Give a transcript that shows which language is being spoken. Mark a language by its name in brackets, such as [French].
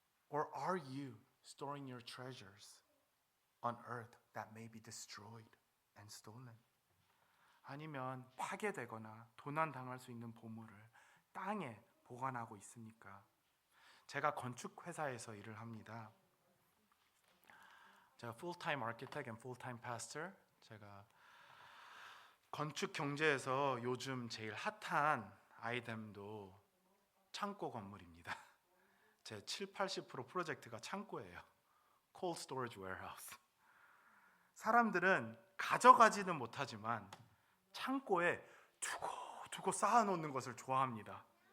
[English] Or are you storing your treasures on earth that may be destroyed and stolen? [Korean] 아니면 파괴되거나 도난당할 수 있는 보물을 땅에 보관하고 있습니까? 제가 건축회사에서 일을 합니다. 제가 [English] full-time architect and full-time pastor. [Korean] 제가 건축 경제에서 요즘 제일 핫한 아이템도 창고 건물입니다. 제 70-80% 프로젝트가 창고예요. [English] Cold storage warehouse. [Korean] 사람들은 가져가지는 못하지만 창고에 두고 쌓아놓는 것을 좋아합니다.